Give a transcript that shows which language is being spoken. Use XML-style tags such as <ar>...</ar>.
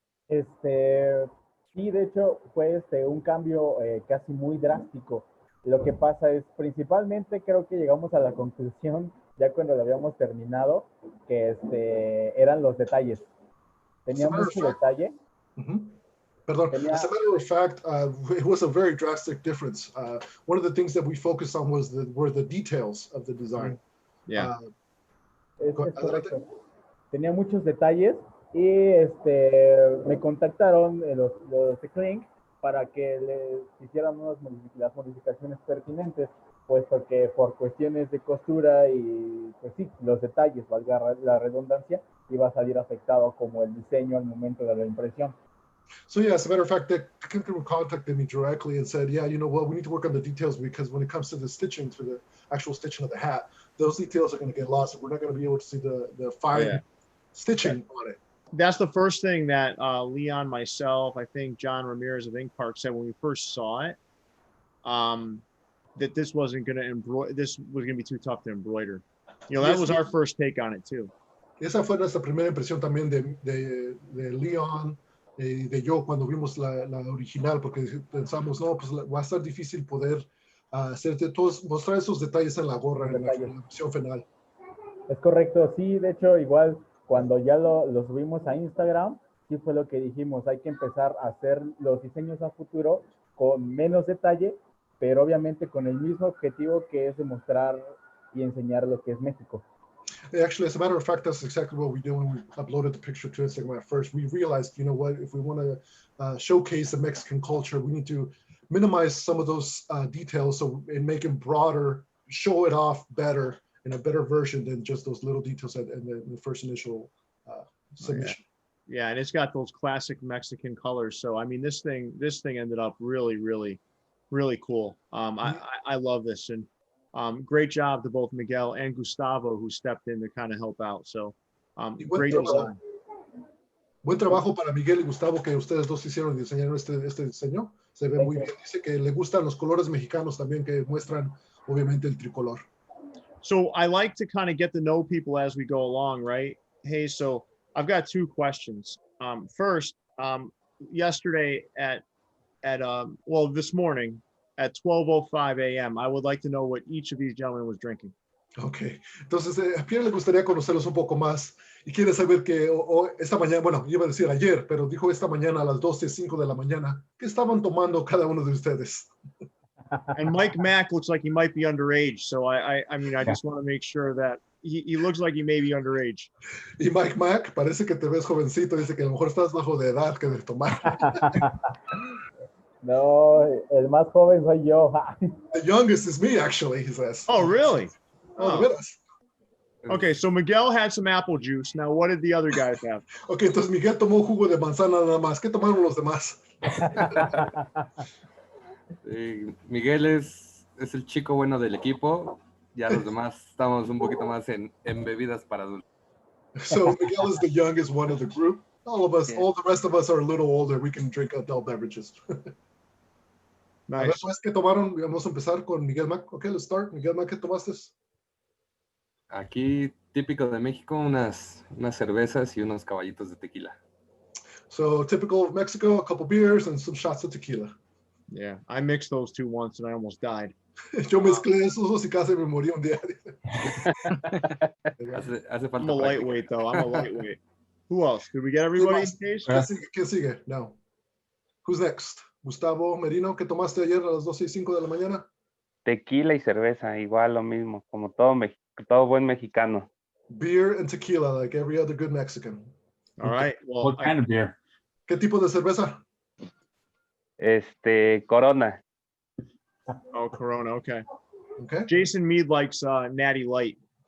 <es>Sí, de hecho, fue un cambio casi muy drástico. Lo que pasa es, principalmente creo que llegamos a la conclusión, ya cuando lo habíamos terminado, que eran los detalles. Tenía mucho detalle. Perdón.</es> <en>As a matter of fact, it was a very drastic difference. One of the things that we focused on were the details of the design. Yeah.</en> <es>Es correcto. Tenía muchos detalles y me contactaron los de Clink para que les hicieran las modificaciones pertinentes, puesto que por cuestiones de costura y, pues sí, los detalles, valga la redundancia, iba a salir afectado como el diseño al momento de la impresión.</es> <en>So yeah, as a matter of fact, the Clinker contacted me directly and said, yeah, you know what, we need to work on the details because when it comes to the stitching, to the actual stitching of the hat, those details are going to get lost. We're not going to be able to see the fine stitching on it. That's the first thing that Leon, myself, I think John Ramirez of Ink Park said when we first saw it, that this wasn't going to embroider. This was going to be too tough to embroider. You know, that was our first take on it too.</en> <es>Esa fue nuestra primera impresión también de Leon y de yo cuando vimos la original, porque pensamos, no, pues va a estar difícil poder hacerte todos, mostrar esos detalles en la gorra, en la versión final. Es correcto, sí, de hecho, igual cuando ya lo subimos a Instagram, sí fue lo que dijimos, hay que empezar a hacer los diseños a futuro con menos detalle, pero obviamente con el mismo objetivo que es demostrar y enseñar lo que es México.</es> <en>Actually, as a matter of fact, that's exactly what we did when we uploaded the picture to Instagram at first. We realized, you know what, if we want to showcase the Mexican culture, we need to minimize some of those details and make it broader, show it off better in a better version than just those little details in the first initial submission. Yeah, and it's got those classic Mexican colors. So I mean, this thing ended up really, really, really cool. I love this, and great job to both Miguel and Gustavo who stepped in to kind of help out. So great design.</en> <es>Buen trabajo para Miguel y Gustavo que ustedes dos hicieron y diseñaron este diseño. Se ve muy bien. Dice que le gustan los colores mexicanos también que muestran obviamente el tricolor.</es> <en>So I like to kind of get to know people as we go along, right? Hey, so I've got two questions. First, yesterday this morning at 12:05 a.m., I would like to know what each of these gentlemen was drinking.</en> <es>Ok, entonces a Pierre le gustaría conocerlos un poco más y quiere saber que esta mañana, bueno, iba a decir ayer, pero dijo esta mañana a las 12:05 de la mañana, ¿qué estaban tomando cada uno de ustedes?</es> <en>And Mike Mack looks like he might be underage, so I mean, I just want to make sure that he looks like he may be underage.</en> <es>Y Mike Mack, parece que te ves jovencito, dice que a lo mejor estás bajo de edad que de tomar. No, el más joven soy yo.</es> <en>The youngest is me, actually, he says. Oh, really? Oh. Okay, so Miguel had some apple juice. Now, what did the other guys have?</en> <es>Okay, entonces Miguel tomó jugo de manzana nada más. ¿Qué tomaron los demás? Miguel es el chico bueno del equipo. Ya los demás estamos un poquito más en bebidas para adultos.</es> <en>So Miguel is the youngest one of the group. All of us, all the rest of us are a little older. We can drink adult beverages. Nice.</en> <es>A ver, pues, ¿qué tomaron? Vamos a empezar con Miguel Mack.</es> <en>Okay, let's start.</en> <es>Miguel Mack, ¿qué tomaste? Aquí, típico de México, unas cervezas y unos caballitos de tequila.</es> <en>So typical of Mexico, a couple beers and some shots of tequila. Yeah, I mixed those two once and I almost died.</en> <es>Yo mezclé esos dos y casi me morí un día. hace falta</es> <en>I'm a lightweight, though. I'm a lightweight. Who else? Did we get everybody in case?</en> <es>¿Quién sigue? No.</es> <en>Who's next?</en> <es>Gustavo Merino, ¿qué tomaste ayer a las 12:05 de la mañana? Tequila y cerveza, igual lo mismo, como todo buen mexicano.</es> <en>Beer and tequila, like every other good Mexican. All right. Well, What kind of beer?</en> <es>¿Qué tipo de cerveza? Corona.</es> <en>Oh, Corona. Okay. Okay. Jason Mead likes Natty Light.</en>